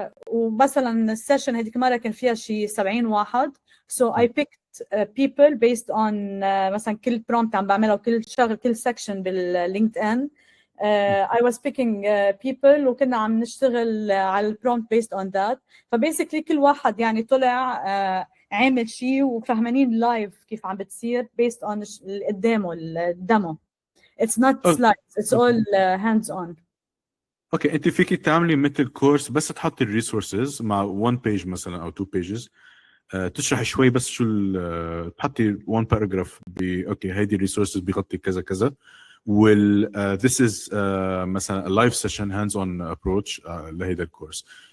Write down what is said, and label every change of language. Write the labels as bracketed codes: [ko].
[ar] ومثلا السيشن هذيك المره كان فيها شيء 70 واحد [en] so I picked people based on [ar] مثلا كل prompt عم بعملها وكل شغل كل section باللينكد ان [en] I was picking people [ar] وكنا عم نشتغل على البرومبت [en] based on [ar] that. فباسically كل واحد يعني طلع عامل شيء وفهمانين لايف كيف عم بتصير [en] based on [ar] اللي قدامه الدمو. [en] It's not slides, it's all hands on. [ar] اوكي انت فيك تعملي مثل كورس بس تحطي الريسورسز مع 1 بيج مثلا او 2 بيجز تشرح شوي بس شو تحطي 1 باراجراف اوكي هيدي الريسورسز بيغطي كذا كذا وال [en] this is [ar] مثلا لايف سيشن هاندز اون ابروتش لهيدا الكورس